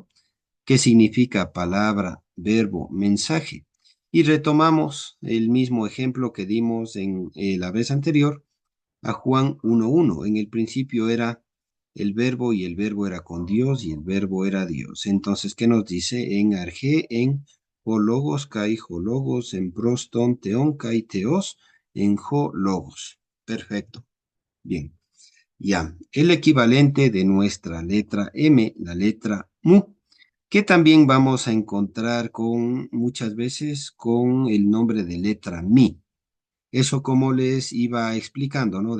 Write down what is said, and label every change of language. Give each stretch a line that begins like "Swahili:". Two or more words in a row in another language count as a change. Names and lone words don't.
Spanish: ¿Qué significa palabra, verbo, mensaje? Y retomamos el mismo ejemplo que dimos en la vez anterior a Juan 1:1. En el principio era el verbo y el verbo era con Dios y el verbo era Dios. Entonces, ¿qué nos dice?
Greek: ἐν ἀρχῇ ἦν ὁ λόγος καὶ ὁ λόγος ἦν πρὸς τὸν θεόν καὶ θεὸς ἦν ὁ λόγος.
Spanish: Perfecto. Bien. Ya. El equivalente de nuestra letra M, la letra mu, que también vamos a encontrar con muchas veces con el nombre de letra mi. Eso como les iba explicando, ¿no?